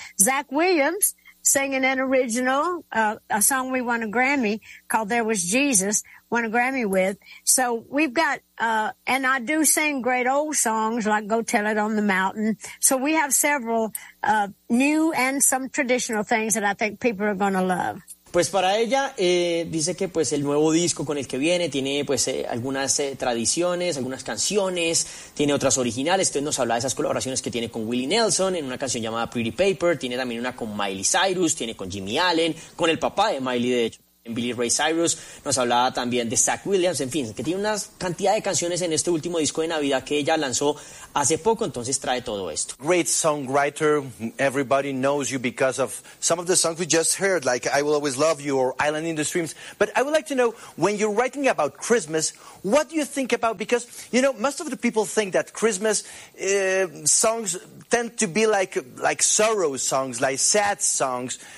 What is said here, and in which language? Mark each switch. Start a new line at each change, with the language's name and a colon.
English: Zach Williams singing an original, a song we won a Grammy called There Was Jesus, won a Grammy with. So we've got, and I do sing great old songs like Go Tell It on the Mountain. So we have several new and some traditional things that I think people are going to love.
Spanish: Pues para ella, dice que pues el nuevo disco con el que viene tiene pues algunas tradiciones, algunas canciones, tiene otras originales. Entonces nos habla de esas colaboraciones que tiene con Willie Nelson en una canción llamada Pretty Paper, tiene también una con Miley Cyrus, tiene con Jimmy Allen, con el papá de Miley, de hecho, en Billy Ray Cyrus. Nos hablaba también de Zach Williams, en fin, que tiene una cantidad de canciones en este último disco de Navidad que ella lanzó hace poco, entonces trae todo esto.
English: Great songwriter, everybody knows you because of some of the songs we just heard, like I Will Always Love You or Island in the Streams. But I would like to know, when you're writing about Christmas, what do you think about, because, you know, most of the people think that Christmas songs tend to be like sorrow songs, like sad songs.